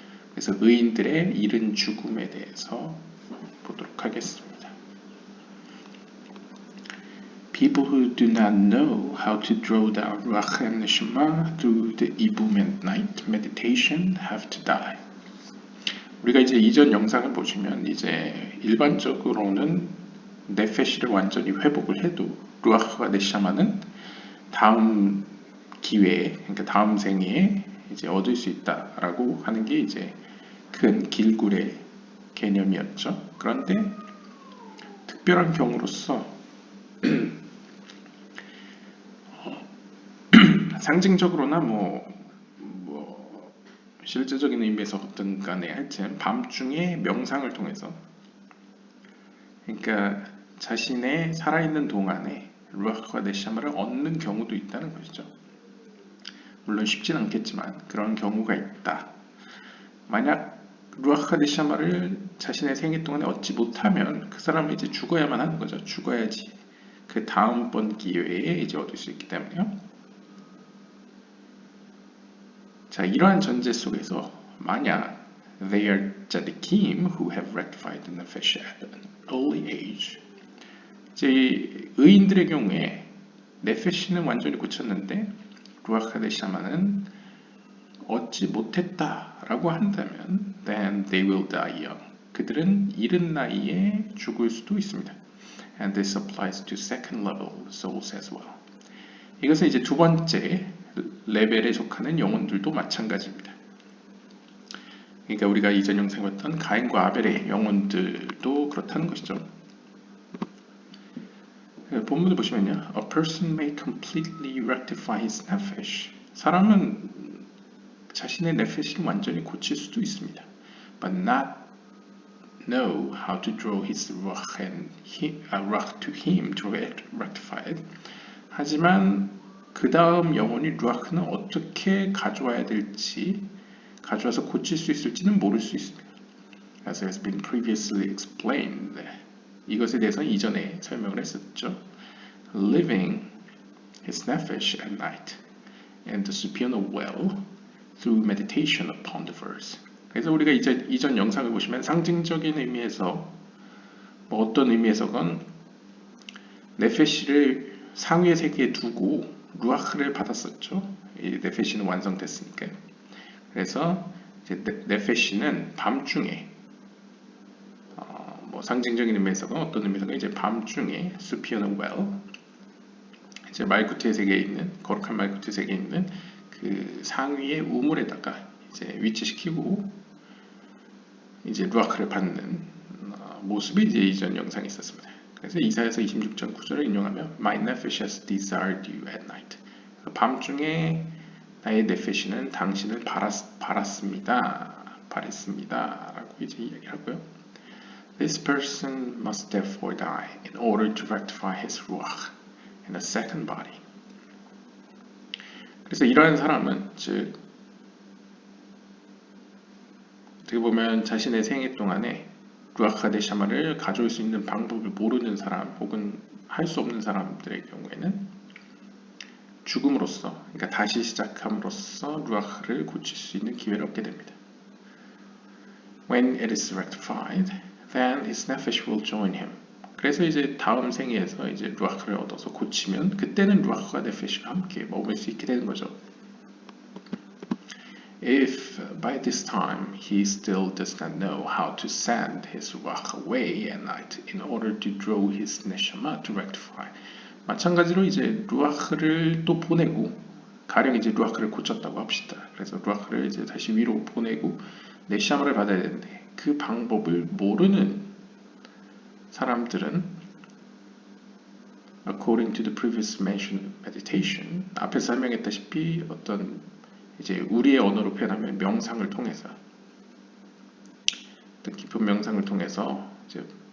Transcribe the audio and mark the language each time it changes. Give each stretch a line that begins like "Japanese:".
Korean: 그래서 의인들의 이른 죽음에 대해서 보도록 하겠습니다.
English: People who do not know how to draw down Ruach and Neshama through the Ibum at night meditation have to die.
Korean: 우리가 이제 이전 영상을 보시면 이제 일반적으로는 네페시를 완전히 회복을 해도 루아흐와 네샤마는 다음 기회에, 그러니까 다음 생에 이제 얻을 수 있다라고 하는 게 이제 큰 길굴의 개념이었죠. 그런데 특별한 경우로서 상징적으로나 실제적인 의미에서 어떤 간에 하여튼 밤중에 명상을 통해서, 그러니까 자신의 살아있는 동안에 루아흐와 네샤마를 얻는 경우도 있다는 것이죠. 물론 쉽진 않겠지만 그런 경우가 있다. 만약 루아흐와 네샤마를 자신의 생애 동안에 얻지 못하면 그 사람은 이제 죽어야만 하는 거죠. 죽어야지 그 다음번 기회에 이제 얻을 수 있기 때문에요. 자, 이러한 전제 속에서 만약
English: they are tzaddikim who have rectified the nefesh at an early age,
Korean: 이제 의인들의 경우에 네페시는 완전히 고쳤는데 루아흐 네샤마는 얻지 못했다라고 한다면
English: then they will die young.
Korean: 그들은 이른 나이에 죽을 수도 있습니다.
English: And this applies to second level souls as well.
Korean: 이것은 이제 두 번째 레벨에 속하는 영혼들도 마찬가지입니다. 그러니까 우리가 이전 영상에 봤던 가인과 아벨의 영혼들도 그렇다는 것이죠. 본문을 보시면요.
English: A person may completely rectify his nefesh.
Korean: 사람은 자신의 네페시를 완전히 고칠 수도 있습니다.
English: But not know how to draw his ruach to him to rectify it.
Korean: 하지만 그 다음 영혼이 루아흐는 어떻게 가져와야 될지, 가져와서 고칠 수 있을지는 모를 수 있습니다.
English: As has been previously explained.
Korean: 이것에 대해서 이전에 설명을 했었죠.
English: Living his nefesh at night and the supernal well through meditation upon the verse.
Korean: 그래서 우리가 이전 영상을 보시면 상징적인 의미에서 어떤 의미에서건 네페시를 상위의 세계에 두고 루아흐를 받았었죠. 이 네페시는 완성됐으니까. 그래서 이제 네페시는 밤중에 상징적인 의미에서건 어떤 의미에서건 이제 밤중에
English: supernal well,
Korean: 이제 말구트의 세계에 있는, 거룩한 말구트의 세계에 있는 그 상위의 우물에다가 이제 위치시키고 이제 루아흐를 받는 모습이 이제 이전 영상에 있었습니다. 그래서 이사야서 26장 9절을 인용하면
English: My nephesh has desired you at night.
Korean: 밤중에 나의 네페시는 당신을 바랐습니다 라고 이제 이야기를 하고요.
English: This person must therefore die in order to rectify his ruach in a second body.
Korean: 그래서 이러한 사람은 즉 어떻게 보면 자신의 생애 동안에 루아흐 네샤마를 가져올 수 있는 방법을 모르는 사람 혹은 할 수 없는 사람들의 경우에는 죽음으로써, 그러니까 다시 시작함으로써 루아흐를 고칠 수 있는 기회를 얻게 됩니다.
English: When it is rectified, then his nefesh will join him.
Korean: 그래서 이제 다음 생에서 이제 루아흐를 얻어서 고치면 그때는 루아흐와 네페시가 함께 머물 수 있게 되는 거죠.
English: If by this time he still does not know how to send his ruach away at night in order to draw his neshama to rectify.
Korean: 마찬가지로 이제 루아흐를 또 보내고, 가령 이제 루아흐를 고쳤다고 합시다. 그래서 루아흐를 이제 다시 위로 보내고 네샤마를 받아야 되는데 그 방법을 모르는 사람들은
English: according to the previous mentioned meditation,
Korean: 앞에서 설명했다시피 어떤 이제 우리의 언어로 표현하면 명상을 통해서, 깊은 명상을 통해서 이제